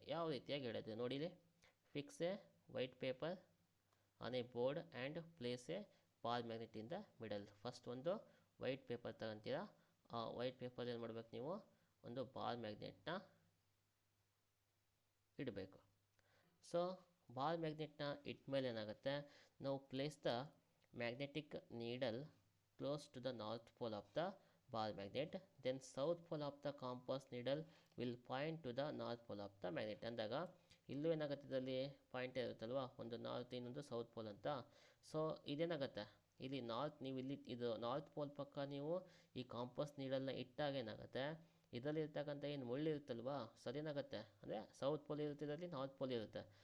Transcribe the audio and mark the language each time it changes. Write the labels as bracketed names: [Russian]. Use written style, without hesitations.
[Kannada] ಯಾವ ರೀತಿಯಾಗಿ ಎಳೆದು ನೋಡಿಲಿ, [English] Fix a white paper on a board and place a ball magnet in the middle. [Kannada] First ಒಂದು white paper ತಗೊಂತೀರಾ, ಆ ವೈಟ್ ಪೇಪರ್ ಏನು ಮಾಡಬೇಕು, ನೀವು ಒಂದು ಬಾಲ್ ಮ್ಯಾಗ್ನೆಟ್ನ ಇಡಬೇಕು. ಸೊ ಬಾಲ್ ಮ್ಯಾಗ್ನೆಟ್ನ ಇಟ್ಟ ಮೇಲೆ ಏನಾಗುತ್ತೆ, ನಾವು [English] Place the magnetic needle close to the north pole of the ball magnet, then south pole of the compass needle will point to the north pole of the magnet. [Kannada] ಅಂದಾಗ ಇಲ್ಲೂ ಏನಾಗುತ್ತೆ ಇದರಲ್ಲಿ point ಇರುತ್ತಲ್ವಾ, ಒಂದು ನಾರ್ತ್ ಇನ್ನೊಂದು south pole ಅಂತ. So ಇದೇನಾಗುತ್ತೆ, ಇಲ್ಲಿ north, ನೀವು ಇಲ್ಲಿ ಇದು ನಾರ್ತ್ ಪೋಲ್ ಪಕ್ಕ ನೀವು ಈ ಕಾಂಪಾಸ್ ನೀಡಲ್ನ ಇಟ್ಟಾಗ ಏನಾಗುತ್ತೆ, ಇದರಲ್ಲಿ ಇರ್ತಕ್ಕಂಥ ಏನು ಮುಳ್ಳು ಇರುತ್ತಲ್ವಾ, ಸೊ ಅದೇನಾಗುತ್ತೆ ಅಂದರೆ ಸೌತ್ ಪೋಲ್ ಇರುತ್ತೆ, ಇದರಲ್ಲಿ ನಾರ್ತ್ ಪೋಲ್ ಇರುತ್ತೆ.